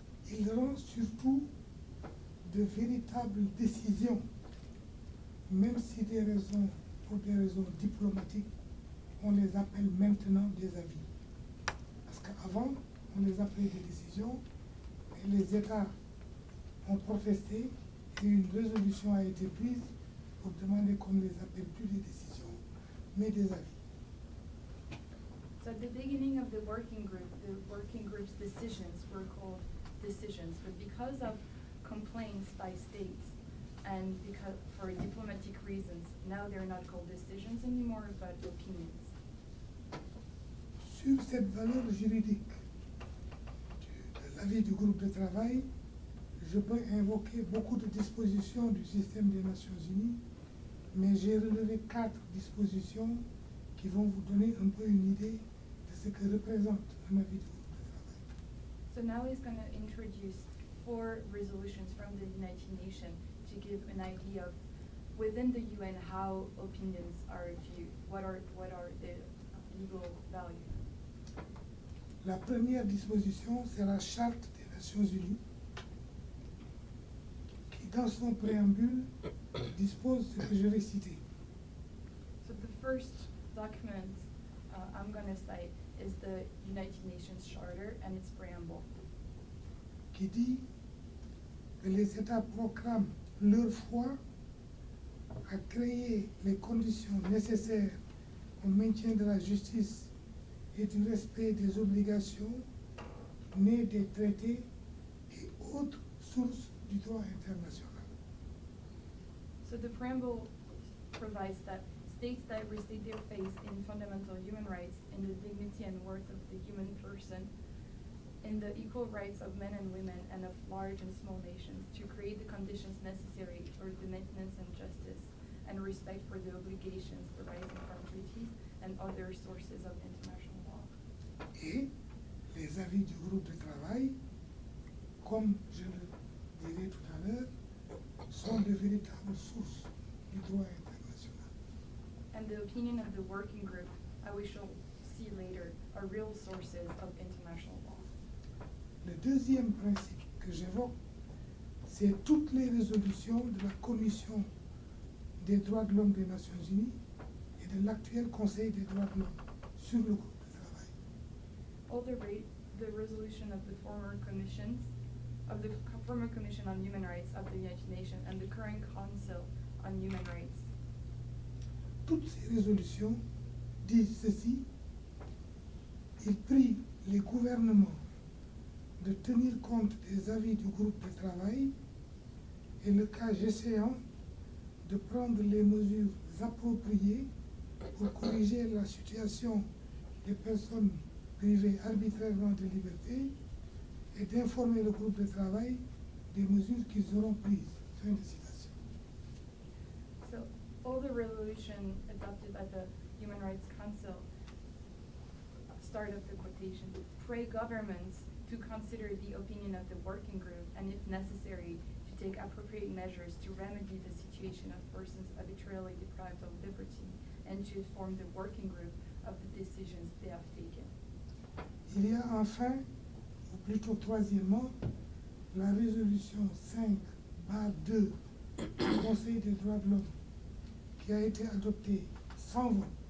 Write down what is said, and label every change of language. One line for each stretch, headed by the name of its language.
French: Il rend surtout de véritables décisions, même si pour des raisons diplomatiques, on les appelle maintenant des avis. Parce qu'avant, on les appelait des décisions, et les États ont protesté, et une résolution a été prise pour demander qu'on ne les appelle plus des décisions, mais des avis.
English: So at the beginning of the working group's decisions were called decisions, but because of complaints by states and because for diplomatic reasons, now they're not called decisions anymore, but opinions.
French: Sur cette valeur juridique de l'avis du groupe de travail, je peux invoquer beaucoup de dispositions du système des Nations Unies, mais j'ai relevé 4 dispositions qui vont vous donner un peu une idée de ce que représente un avis du groupe de travail.
English: So now he's going to introduce 4 resolutions from the United Nations to give an idea of within the UN how opinions are viewed, what are the legal value.
French: La première disposition, c'est la Charte des Nations Unies, qui dans son préambule dispose ce que je vais citer.
English: So the first document I'm going to cite is the United Nations Charter and its preamble.
French: Qui dit que les États proclament leur foi à créer les conditions nécessaires au maintien de la justice et du respect des obligations nées des traités et autres sources du droit international.
English: So the preamble provides that states that restate their faith in fundamental human rights, in the dignity and worth of the human person, in the equal rights of men and women and of large and small nations, to create the conditions necessary for the maintenance and justice and respect for the obligations arising from treaties and other sources of international law.
French: Et les avis du groupe de travail, comme je le dirai tout à l'heure, sont de véritables sources du droit international.
English: And the opinion of the working group, we shall see later, are real sources of international law.
French: Le deuxième principe que j'évoque, c'est toutes les résolutions de la Commission des droits de l'homme des Nations Unies et de l'actuel Conseil des droits de l'homme sur le groupe de travail.
English: All the resolution of the former commissions, of the former Commission on Human Rights of the United Nations and the current Council on Human Rights.
French: Toutes ces résolutions disent ceci: ils prient les gouvernements de tenir compte des avis du groupe de travail et, le cas échéant, de prendre les mesures appropriées pour corriger la situation des personnes privées arbitrairement de liberté et d'informer le groupe de travail des mesures qu'ils auront prises. Fin de citation.
English: So all the resolution adopted by the Human Rights Council, start of the quotation, pray governments to consider the opinion of the working group and, if necessary, to take appropriate measures to remedy the situation of persons arbitrarily deprived of liberty and to inform the working group of the decisions they have taken.
French: Il y a enfin, ou plutôt troisièmement, la résolution 5/2 du Conseil des droits de l'homme, qui a été adoptée sans vote,